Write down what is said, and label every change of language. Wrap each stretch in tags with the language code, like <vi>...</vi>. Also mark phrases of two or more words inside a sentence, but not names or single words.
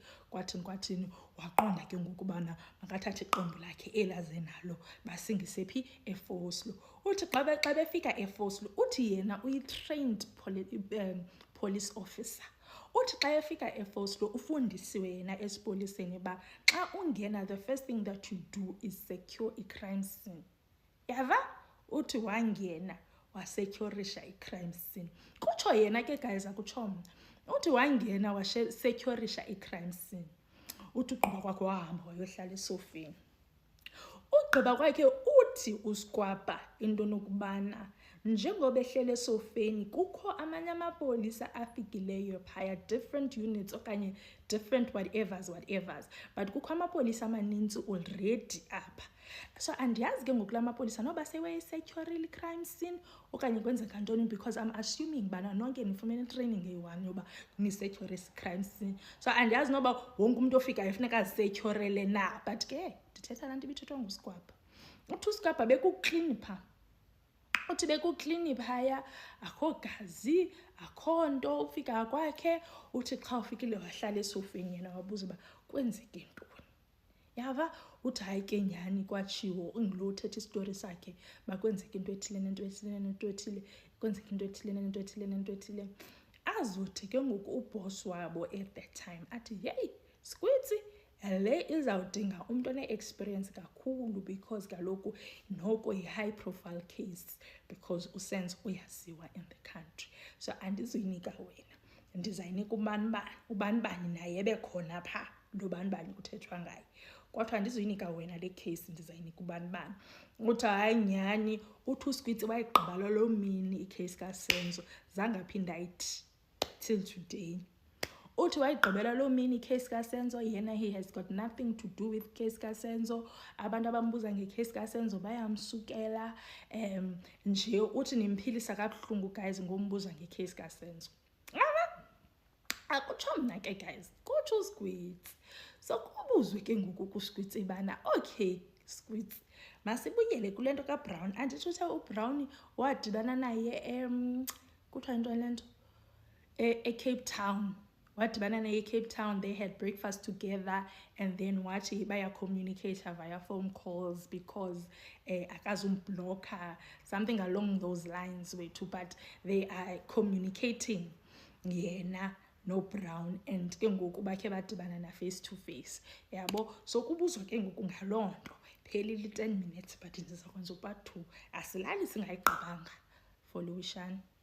<xh>Kwathini waqonda ke ngokubana makathathe iqembu lakhe elaze nalo basingise phi eFoslo. Uthi xa befika eFoslo, uthi yena uyi-trained police officer. Uthi xa efika eFoslo ufundisiwe yena esipoliseni ba xa ungena</xh> <en>the first thing that you do is secure</en> <xh>i-crime scene. Yava uthi wangena wasecurisha i-crime scene. Kutsho yena ke guys, akutsho mna. Uthi wangena wasecurisha i-crime scene. Uthi ugqiba kwakhe wahamba wayohlala esofeni. Ugqiba kwakhe uthi uSikwapa into nokubana njengoba ehlele esofeni kukho amanye amapolisa afikileyo phaya,</xh> <en>different units</en> <xh>okanye</xh> <en>different whatevers, but</en> <xh>kukho amapolisa amaninzi already apha. So andiyazi ke ngoku la mapolisa noba sewayi-securile i-crime scene okanye kwenzeka ntoni,</xh> <en>because I'm assuming</en> <xh>bana nonke nifumene training eyi-1 yoba nisecure i-crime scene. So andiyazi noba wonke umuntu ofikayo funeka azisecurele na, but ke ndithetha laa nto ibithethwa nguSikwapa. Uthi uSikwapa bekuklini phaa. Uthi bekuklini phaya, akho gazi, akho nto. Ufika kwakhe uthi xa ufikile wahlala esofeni yena wabuza uba kwenzeke ntoni. Yava uthi hayi ke nyhani kwatshiwo ungilo uthetha isitori sakhe bakwenzeka into ethile nento ethile, kwenzeka into ethile. Azothi ke ngoku uboss wabo</xh> <en>at that time</en> <xh>athi hey Skwitsi, le izawudinga umuntu one-experience kakhulu, because kaloku noko yi-</xh> <en>high profile case,</en> <xh>because uSenzo uyaziwa</xh> <en>in the country.</en> <xh>So andizuyinika wena, ndizayinika ubani naye bekhona phaa lo bani kuthethwa ngaye. Kodwa andizuyinika wena le case, ndizayinika ubani. Uthi hayi nyhani, uthi uSkwitsi wayigqiba loo mini icase kaSenzo zangaphinda ayithi</xh> <en>till today.</en> <xh>Uthi wayigqibela loo mini icase kaSenzo yena</xh> <en>he has got nothing to do with</en> <xh>case kaSenzo. Abantu abambuza ngecase kaSenzo bayamsukela. Nje uthi nimphilisa kabuhlungu guys ngombuza ngecase kaSenzo. Akutsho mna ke guys, kutsho uSkwitsi. So kubuzwe ke ngoku kuSkwitsi bana, okay Skwitsi, masibuyele kule nto kaBrown. Anditsho uthe uBrown wadibana naye kuthiwa into le nto eCape Town. Wadibana naye eCape Town,</xh> <en>they had breakfast together, and then</en> <xh>wathi baya</xh> <en>communicate via phone calls because akazumblocker, something along those lines wethu, but they are communicating</en> <xh>yena no Brown,</xh> <en>and</en> <xh>ke ngoku bakhe badibana na</xh> <en>face to face.</en> <xh>Yabo, so kubuzwa ke ngoku ngaloo nto. Phelile 10 minutes, but ndizakwenza part 2. Asilali singayigqibanga.</xh> <en>Follow Shani.</en>